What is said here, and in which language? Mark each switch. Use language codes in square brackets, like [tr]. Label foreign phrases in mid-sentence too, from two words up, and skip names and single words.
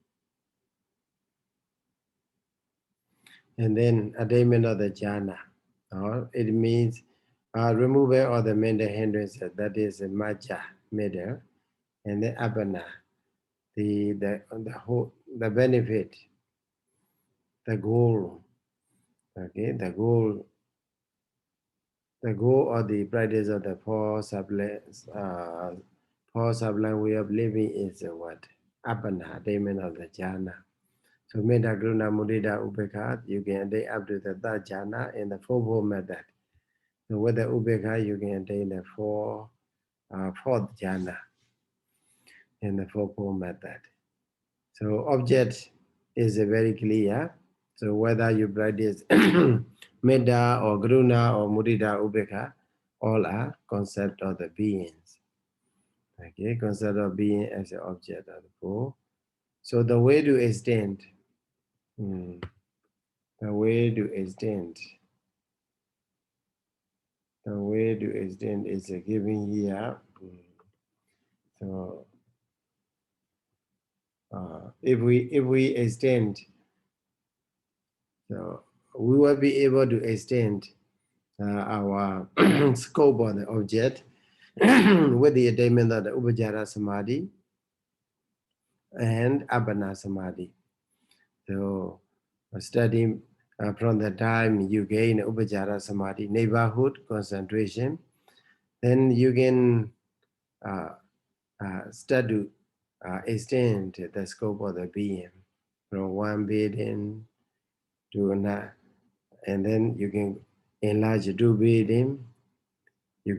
[en] And then attainment of the jhana, it means removal of the mental hindrances, that is a macha, middle, and then apana, the benefit, the goal, okay, the goal of the practice of the four sublime way of living is what? Apana, attainment of the jhana. [pi] So metta, karuna, mudita, upekkha, [en] you can attain up to the third jhana in the fourfold method. So with the upekkha, you can attain the fourth jhana in the fourfold method. So object is very clear. So whether you practice metta or karuna or [pi] mudita, upekkha, [en] all are concept of the beings. Okay, concept of being as an object of the four. So the way to extend, the way to extend is given here. So if we extend, so we will be able to extend our scope of the object with the attainment of the [pi] upajjhara samadhi [en] and [pi] appana samadhi. [en] So studying from the time you gain [pi] upajjhara samadhi, [en] neighborhood concentration, then you can start to extend the scope of the being from one being to another, and then you can enlarge two being, you